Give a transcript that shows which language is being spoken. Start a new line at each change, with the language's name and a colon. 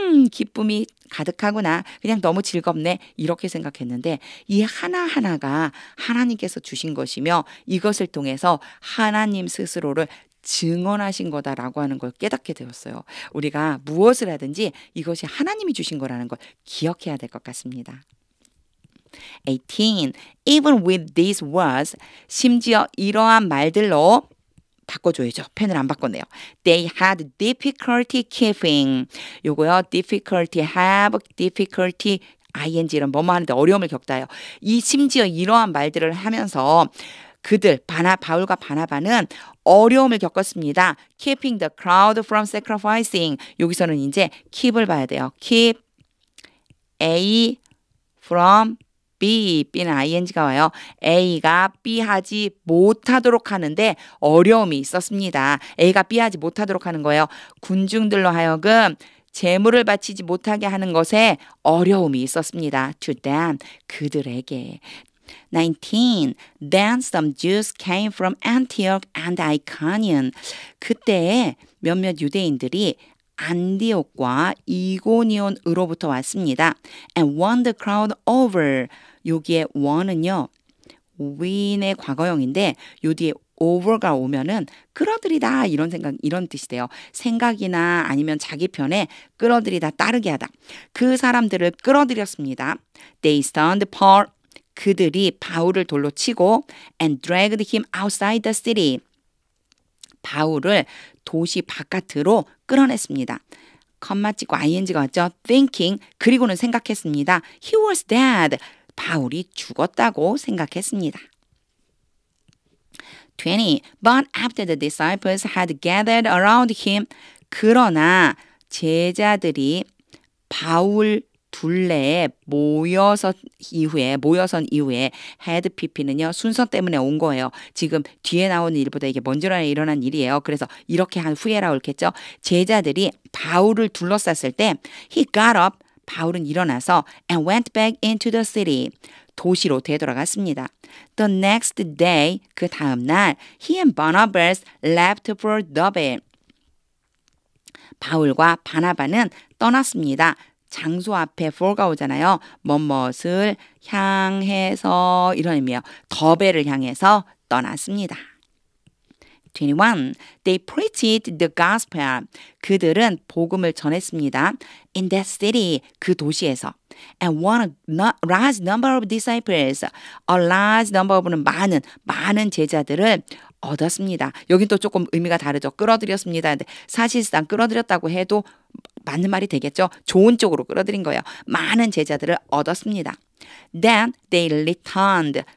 Korean: 기쁨이 가득하구나. 그냥 너무 즐겁네. 이렇게 생각했는데 이 하나하나가 하나님께서 주신 것이며 이것을 통해서 하나님 스스로를 증언하신 거다라고 하는 걸 깨닫게 되었어요. 우리가 무엇을 하든지 이것이 하나님이 주신 거라는 걸 기억해야 될 것 같습니다. 18.
English: Even with these words,
Korean: 심지어 이러한 말들로 바꿔줘야죠. 펜을 안 바꿨네요.
English: They had difficulty keeping.
Korean: 요거요. difficulty, have difficulty, ing 이런 뭐뭐 하는데 어려움을 겪다요. 이 심지어 이러한 말들을 하면서 그들 바울과 바나바는 어려움을 겪었습니다.
English: Keeping the crowd from sacrificing.
Korean: 여기서는 이제 keep을 봐야 돼요. Keep A from B, B는 ing가 와요. A가 B 하지 못하도록 하는데 어려움이 있었습니다. A가 B 하지 못하도록 하는 거예요. 군중들로 하여금 제물을 바치지 못하게 하는 것에 어려움이 있었습니다.
English: To them,
Korean: 그들에게.
English: 19. Then some Jews came from Antioch and Iconium.
Korean: 그때 몇몇 유대인들이 안디옥과 이고니온으로부터 왔습니다.
English: And won the crowd over.
Korean: 여기에 won은요. win의 과거형인데 요 뒤에 over가 오면은 끌어들이다 이런 뜻이 돼요. 생각이나 아니면 자기 편에 끌어들이다 따르게 하다. 그 사람들을 끌어들였습니다.
English: They stoned Paul.
Korean: 그들이 바울을 돌로 치고
English: and dragged him outside the city.
Korean: 바울을 도시 바깥으로 끌어냈습니다. 컴마 찍고 ing가 왔죠. thinking 그리고는 생각했습니다.
English: He was dead.
Korean: 바울이 죽었다고 생각했습니다. 20.
English: But after the disciples had gathered around him
Korean: 그러나 제자들이 바울 둘레에 모여선 이후에 had pp는요 순서 때문에 온 거예요. 지금 뒤에 나오는 일보다 이게 먼저 일어난 일이에요. 그래서 이렇게 한 후에라 옳겠죠. 제자들이 바울을 둘러쌌을 때
English: he got up
Korean: 바울은 일어나서
English: and went back into the city.
Korean: 도시로 되돌아갔습니다. The next day, 그 다음 날, he and Barnabas left for Derbe. 바울과 바나바는 떠났습니다. 장소 앞에 for가 오잖아요. 뭐뭇을 향해서 이런 의미예요. 더베를 향해서 떠났습니다. 21.
English: They preached the gospel.
Korean: 그들은 복음을 전했습니다.
English: In that city,
Korean: 그 도시에서.
English: And won a large number of disciples. A large number of
Korean: 는 많은 제자들을 얻었습니다. 여긴 또 조금 의미가 다르죠. 끌어들였습니다. 근데 사실상 끌어들였다고 해도 맞는 말이 되겠죠. 좋은 쪽으로 끌어들인 거예요. 많은 제자들을 얻었습니다.
English: Then they returned.